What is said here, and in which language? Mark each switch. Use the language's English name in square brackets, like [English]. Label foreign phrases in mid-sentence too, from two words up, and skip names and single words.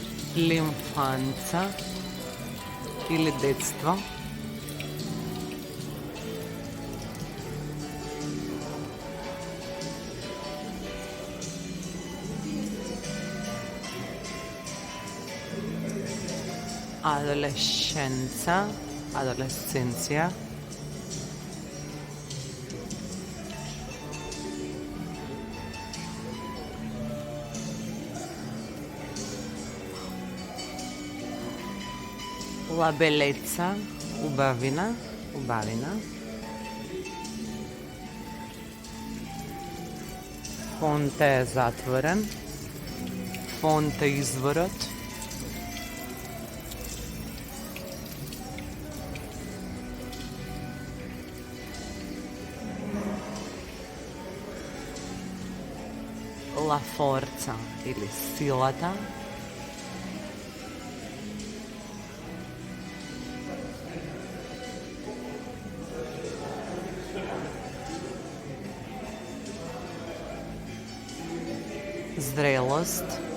[Macedonian] L'infanza или детство. [Italian] Adolescenza, adolescencija. La bellezza, [Macedonian] убавина, убавина. Фонт е затворен. Фонт е изворот. [Italian] La forza [Macedonian] или силата. Зрелост.